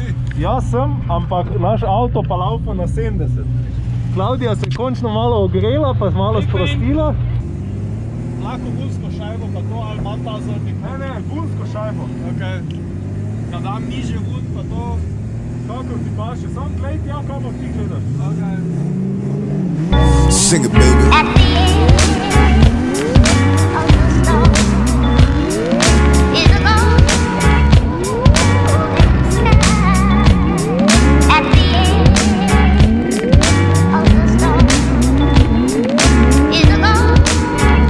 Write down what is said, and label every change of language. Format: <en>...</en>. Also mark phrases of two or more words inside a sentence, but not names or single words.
<sl>Jaz sem, ampak naš avto pa laufa na 70. Klavdija se je končno malo ogrela, pa malo sprostila. Lahko vulsko šajbo pa to, ali ima ta zrnik? Ne, vulsko šajbo. Ok. Kad dam nižje vun pa to... Kako ti paše, sam gled ja, kako ti gledaš. Ok.</sl> <en>Sing it, baby. At the end of the storm is a golden sky. At the end of the storm is a golden</en>